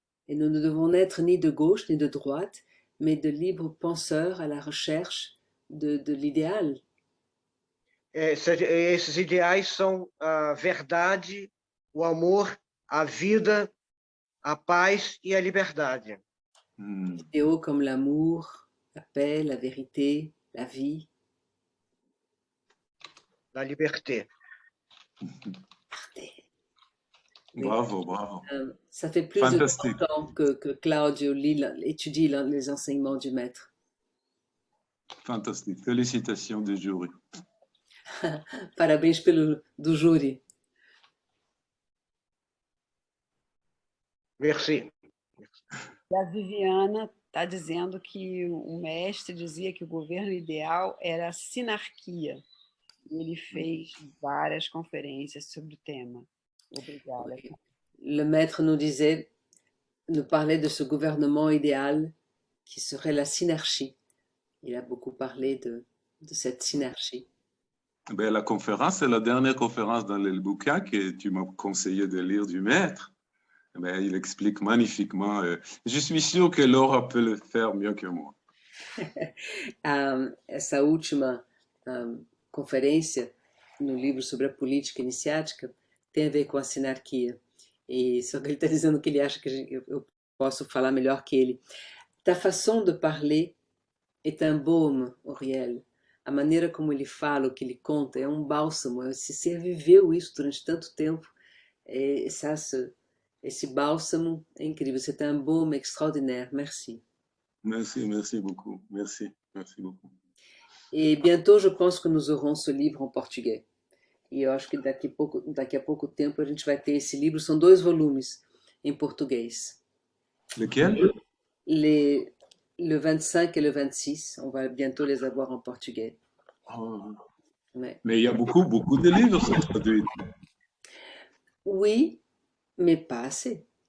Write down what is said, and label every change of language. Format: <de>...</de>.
<fr>Et nous ne devons n'être ni de gauche ni de droite, mais de libres penseurs à la recherche de l'idéal.</fr> <pt>Esses ideais são a verdade, o amor, a vida, a paz e a liberdade.</pt> <fr>Idéaux comme l'amour, la paix, la vérité, la vie. La liberté. Oui. Bravo, bravo. Ça fait plus Fantastique. de 30 ans que Claudio étudie les enseignements du maître. Fantastique. Félicitations du jury.</fr> <pt>Parabéns do júri.</pt> <fr>Merci.</fr> <pt>E a Viviana está dizendo que o mestre dizia que o governo ideal era a sinarquia. E ele fez várias conferências sobre o tema. Obrigada.</pt> <fr>Le maître nous parlait de ce gouvernement idéal qui serait la synarchie. Il a beaucoup parlé de cette synarchie. Ben, la conférence, c'est la dernière conférence dans le bouquin que tu m'as conseillé de lire du maître. Ben, il explique magnifiquement. Je suis sûr que Laura peut le faire mieux que moi.</fr> <pt>Essa última conferência no livro sobre a política iniciática tem a ver com a sinarquia. E só que ele está dizendo que ele acha que eu posso falar melhor que ele.</pt> <fr>Ta façon de parler est un baume, Auriel.</fr> <pt>A maneira como ele fala, o que ele conta, é um bálsamo. Se você viveu isso durante tanto tempo, esse bálsamo é incrível.</pt> <fr>C'est un baume extraordinaire. Merci. Merci, merci beaucoup. Merci, merci beaucoup. Et bientôt, je pense que nous aurons ce livre en português.</fr> <pt>E eu acho que daqui a pouco tempo a gente vai ter esse livro. São 2 volumes em português.</pt> <fr>Lequel? Le 25 et le 26, on va bientôt les avoir en portugais. Oh. Ouais. Mais il y a beaucoup de livres sont traduits. Oui, mais pas assez.</fr>